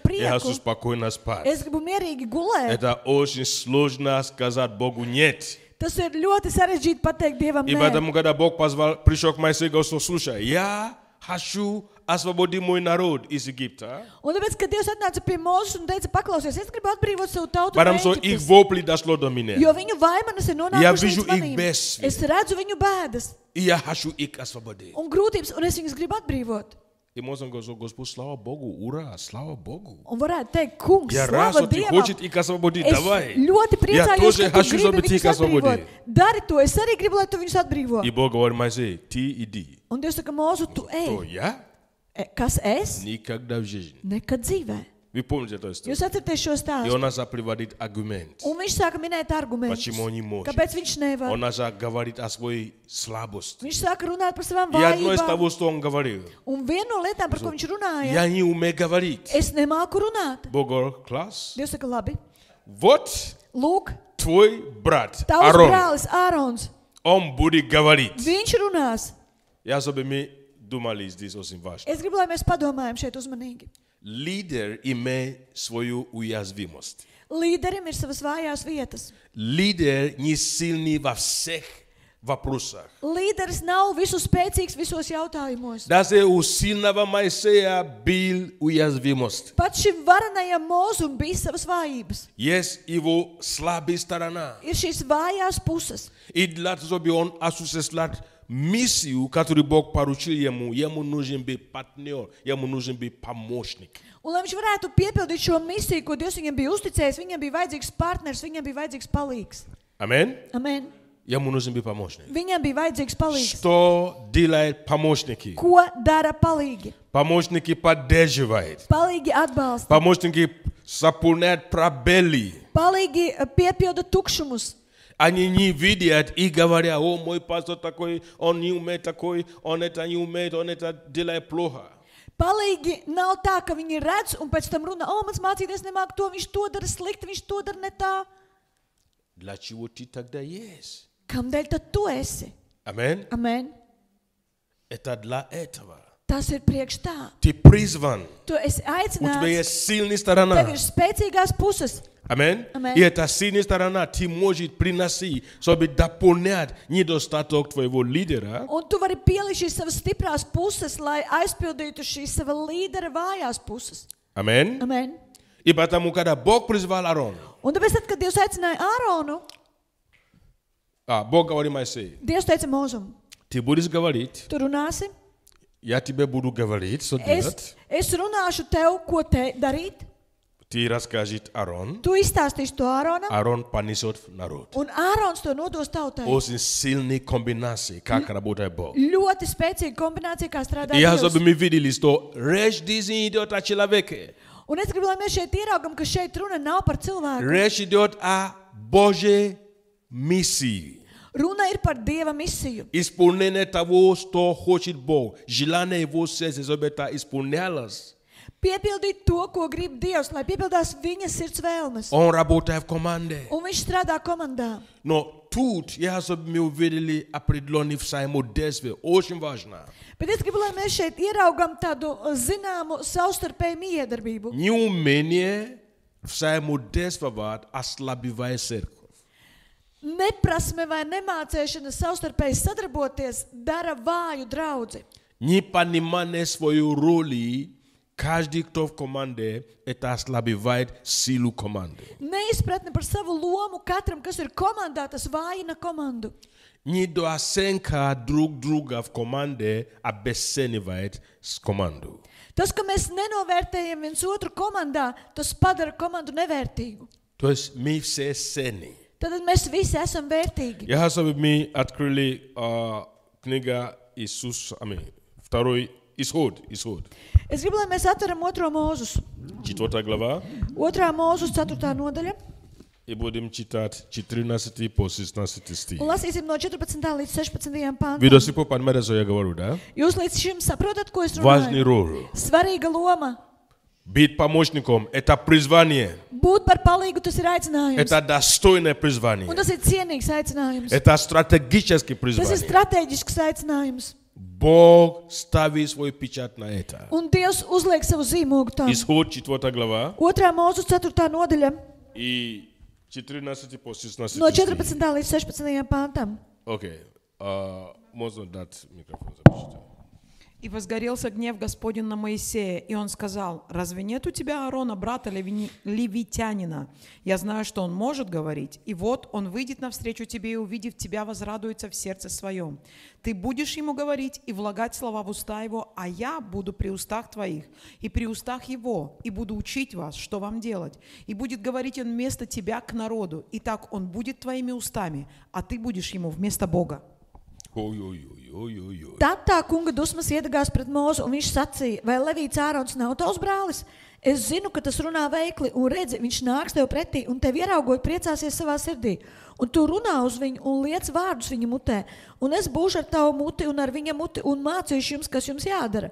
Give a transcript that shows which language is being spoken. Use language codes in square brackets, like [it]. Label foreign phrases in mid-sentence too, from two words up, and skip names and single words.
[ru] Я хочу [lv] prieku. [ru] спокойно спать. [lv] Es gribu mierīgi gulēt. [ru] Это очень сложно сказать Богу нет. [lv] Tas ir ļoti sarežģīti pateikt Dievam [ru] И [lv] nē. [ru] поэтому, когда Бог пришел к Моисею и говорил, слушай, я хочу освободить мой народ из Египта, [lv] Un tāpēc, kad Dievs atnāca pie Mūzes un teica, paklausies, es gribu atbrīvot savu tautu no [ru] потому что их [lv] Ēģiptes, [ru] вопли дошло до меня. [lv] jo viņu vaimanas ir [ru] Я [lv] nonākušas [ru] вижу [lv] līdz [ru] их [lv] manīm. [ru] бедствие. [lv] Es redzu viņu bēdas [ru] И я хочу их освободить. [lv] un grūtības, un es viņus gribu atbrīvot. [ru] И можно говорить, Господь, слава Богу, ура, слава Богу. [lv] Un varētu teikt, kungs, [ru] Я рад, [lv] slava [ru] что ты [lv] Dievam. [ru] хочешь их освободить. [lv] Es [ru] Давай. [lv] ļoti [ru] Я [lv] priecājos, [ru] тоже [lv] ka tu [ru] хочу, [lv] gribi [ru] чтобы ты [lv] viņus [ru] их освободил. [lv] atbrīvot. Dari to, es arī gribu, lai tu viņus atbrīvo. [ru] И Бог говорит, Моисей, ты иди. [lv] Un Dievs saka, Mūzu, tu [ru] То [lv] ej. [ru] я? [lv] Kas es? [ru] Никогда в жизни. [lv] Nekad dzīvē. [ru] Вы помните эту историю? [lv] Jūs atcerieties šo [ru] И [lv] stāstu. [ru] он начал приводить аргумент. [lv] Un viņš sāka minēt argumentus. [ru] Почему он не может? [lv] Kāpēc viņš nevar? [ru] Он начал говорить о своей слабости. [lv] Viņš sāka runāt par savām [ru] И одно из [lv] vājībām. [ru] того, что он говорил, [lv] Un viena no lietām, par ko viņš runāja, [ru] я не умею говорить. [lv] es nemāku runāt. [ru] Бог говорит, класс. [lv] Dievs saka, labi. [ru] Вот [lv] Lūk, [ru] твой брат [lv] tavs [ru] Арон, [lv] brālis Ārons, [ru] он будет говорить. [lv] viņš runās. [ru] Я чтобы мы думали здесь очень важно. [lv] Es gribu, lai mēs padomājam šeit uzmanīgi. [ru] Лидер имеет свою уязвимость. [lv] Līderim ir savas vājās vietas. [ru] Лидер не сильный во всех вопросах. [lv] Līderis nav visu spēcīgs visos jautājumos. [ru] Даже у сильного Моисея был уязвимость. [lv] Pat šim varenajam Mūzum bija savas vājības. [ru] Есть его слабая сторона. [lv] Ir šīs vājās puses. [ru] И для того, чтобы он осуществлял миссию, которую Бог поручил ему нужен был партнер, ему нужен был помощник. [lv] Un, lai viņš varētu piepildīt šo misiju, ko Dievs viņam bija uzticējis, viņam bija vajadzīgs partners, viņam bija vajadzīgs palīgs. [ru] Аминь. [lv] Amen. [ru] Ему нужен был помощник. [lv] Viņam bija vajadzīgs palīgs. [ru] Что делают помощники? [lv] Ko dara palīgi? [ru] Помощники поддерживают. [lv] Palīgi atbalsta. [ru] Помощники заполняют пробелы. [lv] Palīgi piepilda tukšumus. [ru] Они не видят и говорят, о, мой пастор такой, он не умеет такой, он это не умеет, он это делает плохо. [lv] Palīgi nav tā, ka viņi redz un pēc tam runā, o, mans mācīties nemāk to, viņš to dara slikti, viņš to dara ne tā. [ru] Для чего ты тогда есть? [lv] Kamdēļ tad tu esi? [ru] Аминь. [lv] Amen. [ru] Это для этого. [lv] Tas ir priekš tā. [ru] Ты призван. [lv] Tu esi [ru] У тебя [lv] aicināts. [ru] есть сильная [lv] Tev [ru] сторона. [lv] ir spēcīgās puses. [ru] Аминь. [lv] Amen. [ru] И эта сильная сторона ты можешь приносить, чтобы дополнять недостаток твоего лидера. [lv] Un tu vari pielikt šīs savas stiprās puses, lai aizpildītu šīs sava līdera vājās puses. [ru] Аминь. [lv] Amen. [ru] И потому, когда Бог призвал Аарона, [lv] Un tāpēc, tad, kad Dievs aicināja Āronu, [ru] Бог говорит Моисею, [lv] Dievs teica Mūzum, [ru] ты будешь говорить, [lv] tu runāsi, [ru] я тебе буду говорить, что делать. [lv] es runāšu tev, ko te darīt. [ru] Ты расскажешь Аарон, [lv] Tu izstāstīsi to Āronam, [ru] Аарон понесет в народ. [lv] un Ārons to nodos tautai. [ru] Очень сильные комбинации, как работает Бог. [lv] Ļoti spēcīga kombinācija, kā strādā [ru] И я, [lv] Dievs. [ru] чтобы мы видели, что речь здесь не идет о человеке. [lv] Un es gribu, lai mēs šeit ieraugam, ka šeit runa nav par cilvēku. [ru] Речь идет о Божьей миссии. [lv] Runa ir par Dieva misiju. [ru] Исполнение того, что хочет Бог. Желание Его сердца, чтобы это исполнялось. [lv] Piepildīt to, ko grib Dievs, lai piepildās viņa sirds vēlmes. [ru] Он работает в команде. [lv] Un viņš strādā komandā. [ru] Но тут я, чтобы мы увидели определенные взаимодействия. Очень важно. [lv] Bet es gribu, lai mēs šeit ieraugam tādu zināmu savstarpēju miedarbību. [ru] Неумение взаимодействовать ослабевает церковь. [lv] Neprasme vai nemācēšana savstarpēji sadarboties dara vāju draudzi. [ru] Непонимание своей роли, каждый, кто в команде, это ослабевает силу команды. [lv] Neizpratne par savu lomu katram, kas ir komandā, tas vājina komandu. [ru] Недооценка друг друга в команде обесценивает команду. [lv] Tas, ka mēs nenovērtējam viens otru komandā, tas padara komandu nevērtīgu. [ru] То есть мы все ценны. [lv] Tad mēs visi esam vērtīgi. [ru] Я чтобы мы открыли книга Иисус, второй Исход. [lv] Es gribu, lai mēs atveram 2. Mūzus. [ru] 4 глава. [lv] 2. Mūzus 4. nodaļa. [ru] И будем читать 14 по 16 стих. [lv] Un lasīsim no 14. līdz 16. pantam. [ru] Вы до сих пор понимаете, что я говорю, да? [lv] Jūs līdz šim saprotat, ko es [ru] Важный [lv] runāju? [ru] роль. [lv] Svarīga loma. [ru] Быть помощником – это призвание. [lv] Būt par palīgu, tas ir aicinājums. [ru] Это достойное [lv] Un [ru] призвание. [lv] tas ir cienīgs aicinājums. [ru] Это стратегическое [lv] Tas ir [ru] призвание. [lv] strateģisks aicinājums. [ru] Бог ставит свой печать на это. [lv] Un Dievs uzliek savu zīmogu tam. [ru] Исход 4 глава [lv] 2. mūzes 4. nodaļa [ru] и 14 по 16 [lv] no [ru] стих. [lv] 14. līdz 16. pāntam. [ru] Окей. Можно дать микрофон запишите. И возгорелся гнев Господень на Моисея, и он сказал: «Разве нет у тебя Аарона, брата левитянина? Я знаю, что он может говорить, и вот он выйдет навстречу тебе и, увидев тебя, возрадуется в сердце своем. Ты будешь ему говорить и влагать слова в уста его, а я буду при устах твоих и при устах его, и буду учить вас, что вам делать. И будет говорить он вместо тебя к народу, и так он будет твоими устами, а ты будешь ему вместо Бога». [lv] Tad tā kunga dusmas iedegās pret Mozu, un viņš sacīja: vai Levīts Ārons nav tavs brālis? Es zinu, ka tas runā veikli, un redzi, viņš nāks tev pretī, un tev ieraugot priecāsies savā sirdī. Un tu runā uz viņu un liec vārdus viņa mutē. Un es būšu ar tavu muti un ar viņa muti un mācīšu jums, kas jums jādara.